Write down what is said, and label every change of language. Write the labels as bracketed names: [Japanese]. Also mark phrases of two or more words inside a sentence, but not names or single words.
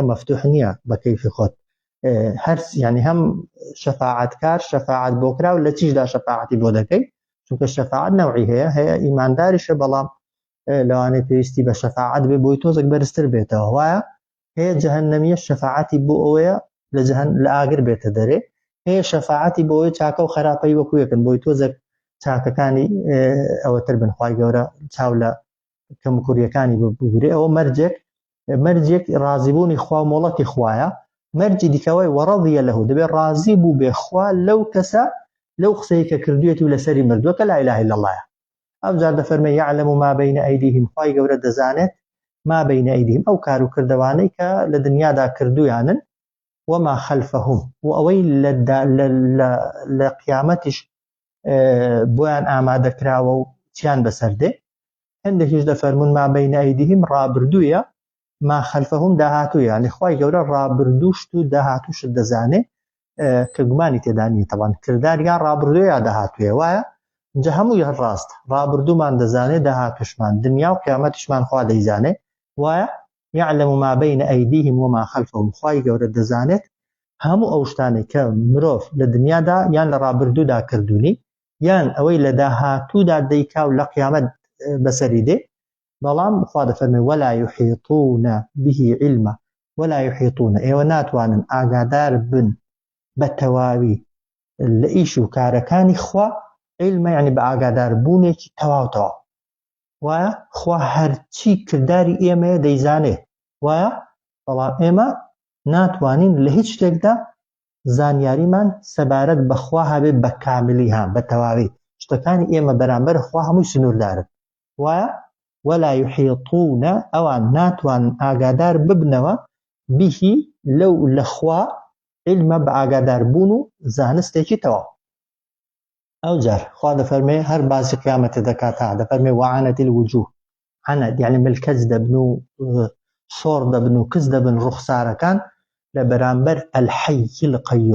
[Central Kurdish] مەفتوح نییە بە کەیفی خۆت هەر یعنی هەم شەفاعەتکار شەفاعەت بۆ کراو لە چیشدا شەفاعەتی بۆ دەکەی چونکە شەفاعەت نەوعی هەیە ئیمانداریشە بەڵام لەوانەیە پێویستی بە شەفاعەت بێ بۆی تۆزێک بەرزتر بێتەوە وایە هەیە جەهەنەمیە شەفاعەتی بۆ ئەوەیە لە ئاگر بێتە دەرێ هەیە شەفاعەتی بۆ ئەوەی چاکە و خراپەی وەکوەکەن بۆی تۆزێک چاکەکانی ئەوەتر بن خوای گەورە چاو لە کەم کووریەکانی بگرێ ئەوە مەرجێک ڕازیبوونی خوا مۆڵەتی خوایە مەرجی دیکەوەی وەڕەضیە لەهو دەبێت ڕازی بوو بێ خوا لەو کەسە لەو قسەی کە کردوێتی و لەسەری مردووە کە [Arabic] لا إله إلا الله [Central Kurdish] ئەو جار دەفەرمێ [Arabic] يعلم ما بين أيديهم [Central Kurdish] خوای گەورە دەزانێت [Arabic] ما بين أيديهم [Central Kurdish] ئەو کار و کردەوانەی کە لە دنیادا کردویانن [Arabic] وما خلفهم [Central Kurdish] و ئەوەی لە قیامەتیش بۆیان ئامادەکراوە و چیان بەسەردێ هەندێکیش دەفەرمون [Arabic] ما بين أيديهم [Central Kurdish] ڕابردوویە [Arabic] ما خلفهم [Central Kurdish] داهاتوویە یعنی خوای گەورە ڕابردووشت و داهاتووشت دەزانێ کە گومانی تێدا نیە تەوان کرداریان ڕابردووە یا داهاتوویە وایە اینجا هەمووی هەر ڕاست ڕابردوومان دەزانێ داهاتووشمان دنیا و قیامەتیشمان خوا دەیزانێ وایە [Arabic] يعلم ما بين أيديهم وما خلفهم [Central Kurdish] خوای گەورە دەزانێت هەموو ئەو شتانێک کە مرۆڤ لە دنیادا یان لە ڕابردوودا کردوونی یان ئەوەی لە داهاتوودا دەیکا و لە قیامەت بەسەری دێ بەڵام خوا دەفەرمێ [Arabic] ولا يحيطون به علما ولا يحيطون [Central Kurdish] ئێوە ناتوانن ئاگادار بن بە تەواوی لە ئیش و کارەکانی خوا علمە یعنی بە ئاگادار بوونێکی تەواو وایە خوا هەرچی کردداری ئێمەیە دەیزانێ وایە بەڵام ئێمە ناتوانین لە هیچ شتێکدا زانیاریمان سەبارەت بەخوا هەبێت بە کاملی بە تەواوی شتەکانی ئێمە بەرامبەر خوا هەمووی سنووردارن وایە [Arabic] ولا يحيطون [Central Kurdish] ئەوان ناتوانن ئاگادار ببنەوە بیهی لەو لەخوا علمە بە ئاگادار بوون و زانستێکی تەواو ئەو جار خوا دەفەرمێ هەر باسی قیامەتە دەکات دەفەرمێ [Arabic] وعنەت الوجوه [Central Kurdish] عنەت یعنی ملکەج دەبن و شۆڕ دەبن و کەس دەبن ڕوخسارەکان لە بەرامبەر [Arabic] الحەی القەیوم